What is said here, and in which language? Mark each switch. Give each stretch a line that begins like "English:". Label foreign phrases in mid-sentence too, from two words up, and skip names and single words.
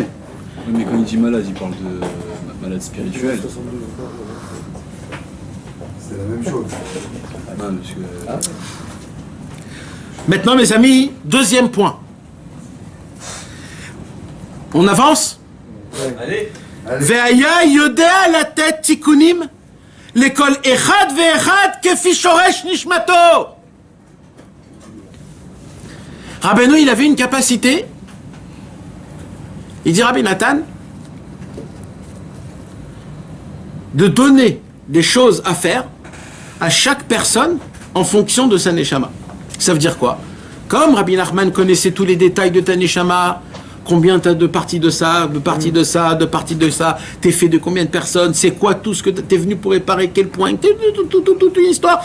French: Oui, mais quand il dit malade, il parle de malade spirituel. C'est la même chose. Non, parce que... Maintenant mes amis, deuxième point. On avance? Allez.
Hebrew: והיה יודע לתת תיקונים לכל אחד ואחד כפי שורש נשמתו.
French: Rabbeinu, il avait une capacité. Il dit Rabbi Nathan de donner des choses à faire à chaque personne en fonction de sa neshama. Ça veut dire quoi? Comme Rabbi Nachman connaissait tous les détails de ta neshama, combien tu as de parties de ça, de parties de ça, de parties de ça, t'es fait de combien de personnes, c'est quoi tout ce que t'es venu pour réparer, quel point, toute une histoire.